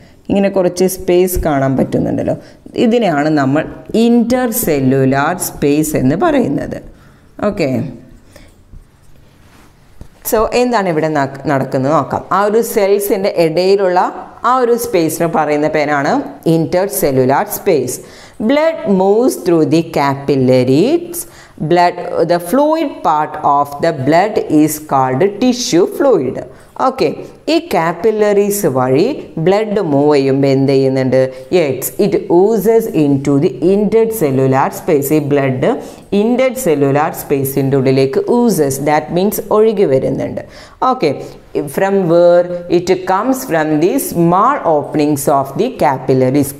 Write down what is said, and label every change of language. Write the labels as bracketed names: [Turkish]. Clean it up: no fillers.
[Malayalam] ഇങ്ങനെ കുറച്ച് സ്പേസ് കാണാൻ പറ്റുന്നുണ്ടല്ലോ. ഇതിനെയാണ് നമ്മൾ ഇൻ്റർ സെല്ലുലാർ സ്പേസ് എന്ന് പറയുന്നത്. ഓക്കെ, സോ എന്താണ് ഇവിടെ നടക്കുന്നത് നോക്കാം. ആ ഒരു സെൽസിൻ്റെ ഇടയിലുള്ള ആ ഒരു സ്പേസിന് പറയുന്ന പേരാണ് ഇൻ്റർ cellular space. [English] Blood moves through the capillaries. The fluid part of the blood is called tissue fluid. [Malayalam] Okay, ഈ കാപ്പിലറീസ് വഴി ബ്ലഡ് മൂവ് ചെയ്യുമ്പോൾ എന്ത് ചെയ്യുന്നുണ്ട്? [English] It oozes into the intercellular space. [Malayalam] ഈ ബ്ലഡ് ഇൻഡഡ് സെല്ലുലാർ സ്പേസിൻ്റെ ഉള്ളിലേക്ക് ഊസസ്, ദാറ്റ് മീൻസ് ഒഴുകി വരുന്നുണ്ട്. [English] Okay, from where it comes from the small openings of the capillaries.